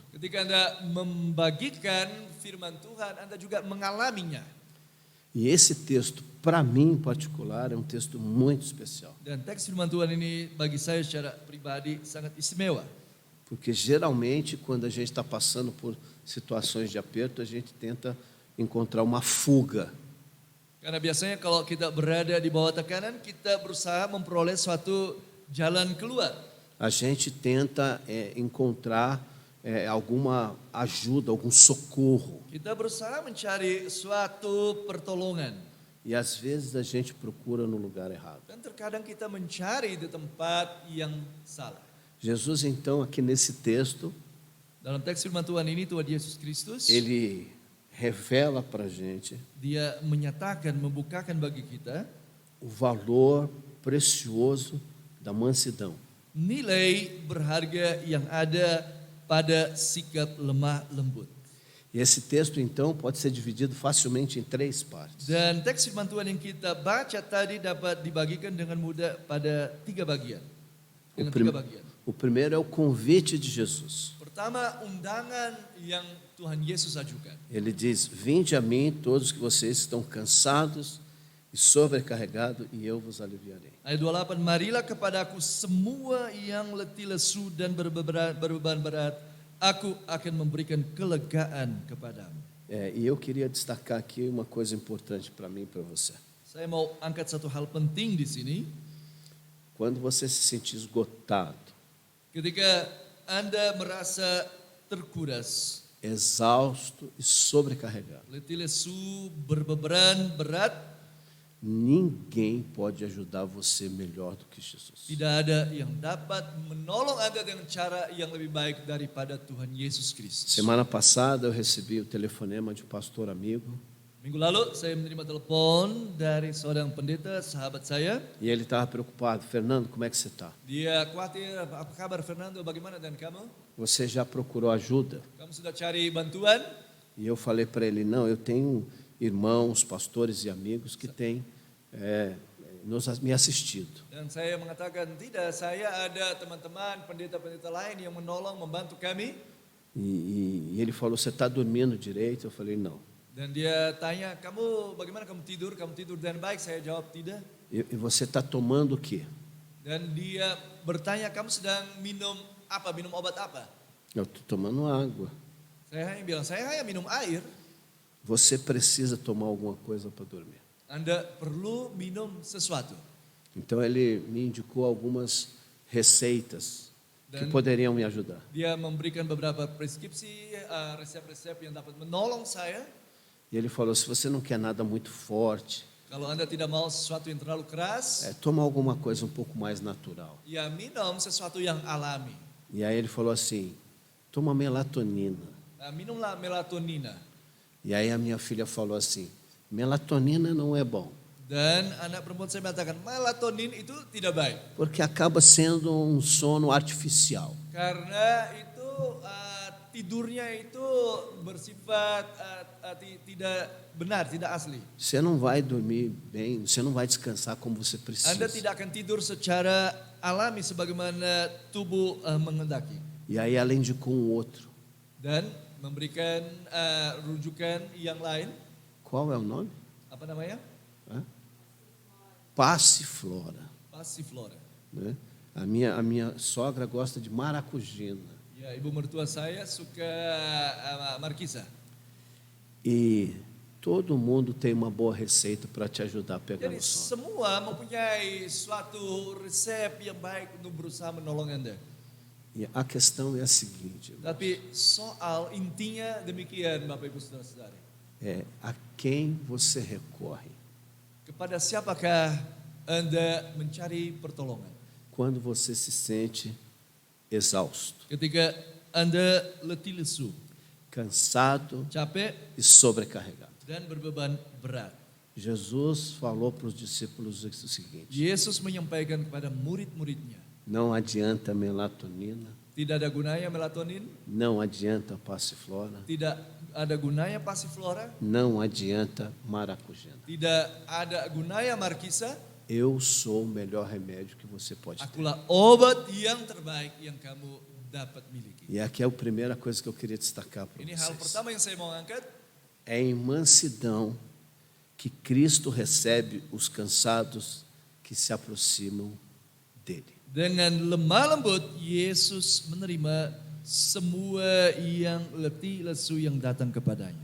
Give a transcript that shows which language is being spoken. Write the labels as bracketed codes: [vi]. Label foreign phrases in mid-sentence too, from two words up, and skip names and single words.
[id] Ketika Anda membagikan firman Tuhan, Anda juga mengalaminya. [pt] E esse texto, para mim em particular, é um texto muito especial. [id] Dan teks firman Tuhan ini bagi saya secara pribadi sangat istimewa. [pt] Porque geralmente, quando a gente está passando por situações de aperto, a gente tenta encontrar uma fuga. [id] Karena biasanya kalau kita berada di bawah tekanan, kita berusaha memperoleh suatu jalan keluar. [pt] A gente tenta encontrar alguma ajuda, algum socorro. [id] Kita berusaha mencari suatu pertolongan. [pt] E às vezes a gente procura no lugar errado. [id] Dan terkadang kita mencari di tempat yang salah. [pt] Jesus, então, aqui nesse texto, [id] Dalam teks firman Tuhan ini, Tuhan Yesus Kristus, [pt] ele revela para a gente [id] Dia menyatakan, membukakan bagi kita [pt] o valor precioso da mansidão. [id] nilai berharga yang ada pada sikap lemah lembut. [pt] E esse texto, então, pode ser dividido facilmente em 3 partes. [id] Dan teks firman Tuhan yang kita baca tadi dapat dibagikan dengan mudah pada 3 bagian. Dengan 3 bagian. [pt] O primeiro é o convite de Jesus. [id] Pertama, undangan yang Tuhan Yesus ajukan. [pt] Ele diz: vinde a mim todos que vocês estão cansados e sobrecarregados, e eu vos aliviarei. [id] Ayat 28, marilah kepadaku semua yang letih lesu dan berbeban berat, aku akan memberikan kelegaan kepadamu. [pt] E eu queria destacar aqui uma coisa importante para mim e para você. [id] Saya mau angkat satu hal penting di sini. [pt] Quando você se sentir esgotado, [id] Ketika Anda merasa terkuras, [pt] exausto e sobrecarregado, [id] letih lesu, berbeban berat, [pt] ninguém pode ajudar você melhor do que Jesus. [id] tidak ada yang dapat menolong Anda dengan cara yang lebih baik daripada Tuhan Yesus Kristus. [pt] Semana passada eu recebi o telefonema de um pastor amigo, [id] Minggu lalu saya menerima telepon dari seorang pendeta, sahabat saya. [pt] e ele estava preocupado. Fernando, como é que você está? [id] Dia khawatir, apa kabar Fernando, bagaimana dan kamu? [pt] Você já procurou ajuda? [id] Kamu sudah cari bantuan? [pt] E eu falei para ele: não, eu tenho irmãos, pastores e amigos que têm me assistido. [id] Dan saya mengatakan, tidak, saya ada teman-teman, pendeta-pendeta lain yang menolong, membantu kami. [pt] E ele falou: você está dormindo direito? Eu falei: não. [id] Dan dia tanya, kamu bagaimana kamu tidur? Kamu tidur dengan baik? Saya jawab tidak. [pt] E você está tomando o quê? [id] Dan dia bertanya, kamu sedang minum apa? Minum obat apa? [pt] Eu estou tomando água. [id] Saya hanya bilang, saya hanya minum air. [pt] Você precisa tomar alguma coisa para dormir. [id] Anda perlu minum sesuatu. [pt] Então ele me indicou algumas receitas que [id] Dan [pt] poderiam me ajudar. [id] dia memberikan beberapa preskripsi, resep-resep yang dapat menolong saya. [pt] E ele falou: se você não quer nada muito forte, [id] Kalau Anda tidak mau sesuatu yang terlalu keras, [pt] toma alguma coisa um pouco mais natural. [id] ya minum sesuatu yang alami. [pt] E aí ele falou assim: toma melatonina. [id] Minumlah melatonina. [pt] E aí a minha filha falou assim: melatonina não é bom. [id] Dan anak perempuan saya mengatakan melatonin itu tidak baik. [pt] porque acaba sendo um sono artificial. [id] Karena itu tidurnya itu bersifat tidak benar, tidak asli. [pt] Você não vai dormir bem, você não vai descansar como você precisa. [id] Anda tidak akan tidur secara alami sebagaimana tubuh mengendaki. [pt] E aí, além de com o outro, [id] Dan memberikan rujukan yang lain, [pt] qual é o nome? [id] apa namanya? [pt] Hã? Passiflora. [id] Passiflora. [pt] Né? A minha sogra gosta de maracujina. [id] Ya, ibu mertua saya suka markisa. [pt] E todo mundo tem uma boa receita para te ajudar a pegar [id] Jadi [pt] no sono. [id] semua mempunyai suatu resep yang baik untuk berusaha menolong Anda. [pt] E a questão é a seguinte: [id] Tapi soal intinya demikian Bapak Ibu Saudara-saudari. [pt] é a quem você recorre [id] Kepada siapakah Anda mencari pertolongan? [pt] quando você se sente exausto, [id] Ketika Anda letih lesu, [pt] cansado [id] capek [pt] e sobrecarregado. [id] dan berbeban berat. [pt] Jesus falou para os discípulos o seguinte: [id] Yesus menyampaikan kepada murid-muridnya, [pt] não adianta melatonina, [id] tidak ada gunanya melatonin, [pt] não adianta passiflora, [id] tidak ada gunanya passiflora, [pt] não adianta maracujina. [id] tidak ada gunanya markisa. [pt] Eu sou o melhor remédio que você pode ter. [id] Akulah obat yang terbaik yang kamu dapat miliki. [pt] E aqui é a primeira coisa que eu queria destacar para [id] Ini hal [pt] vocês. [id] pertama yang saya mau angkat. [pt] É em mansidão que Cristo recebe os cansados que se aproximam dele. [id] Dengan lemah lembut, Yesus menerima semua yang letih lesu yang datang kepadanya.